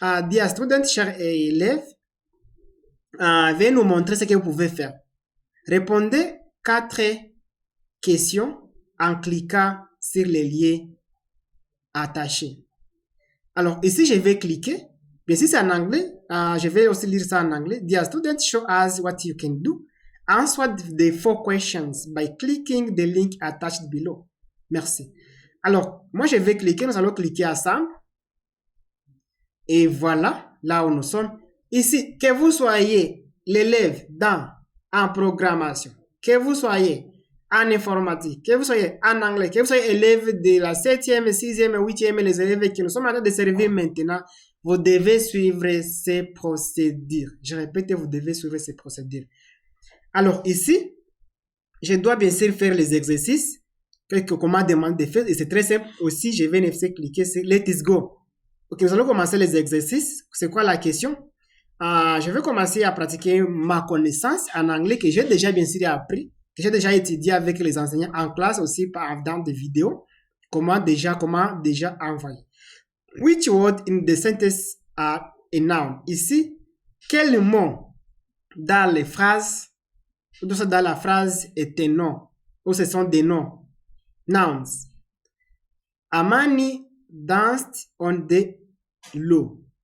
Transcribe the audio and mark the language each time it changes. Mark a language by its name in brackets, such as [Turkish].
[English] Dear student, [French] cher élève, veuillez nous montrer ce que vous pouvez faire. Répondez 4 questions en cliquant sur les liens attachés. Alors, ici, je vais cliquer. Bien si c'est en anglais, je vais aussi lire ça en anglais. [English] Dear student, show us what you can do. Answer the 4 questions by clicking the link attached below. [French] Merci. Alors, moi, je vais cliquer. Nous allons cliquer ensemble. Et voilà, là où nous sommes. Ici, que vous soyez l'élève en programmation, que vous soyez en informatique, que vous soyez en anglais, que vous soyez élève de la 7e, 6e, 8e, les élèves qui nous sommes en train de servir maintenant, vous devez suivre ces procédures. Je répète, vous devez suivre ces procédures. Alors ici, je dois bien sûr faire les exercices qu'on m'a demandé de faire. Et c'est très simple aussi, je vais cliquer sur Let's Go. Ok, nous allons commencer les exercices. C'est quoi la question? Je vais commencer à pratiquer ma connaissance en anglais que j'ai déjà bien sûr appris, que j'ai déjà étudié avec les enseignants en classe aussi dans des vidéos. Comment déjà envoyer. [English] Which word in the sentence are a noun? [French] Ici, quel mot dans les phrases, dans la phrase est un nom, ou ce sont des noms? Nouns. [English] Amani danced on the law.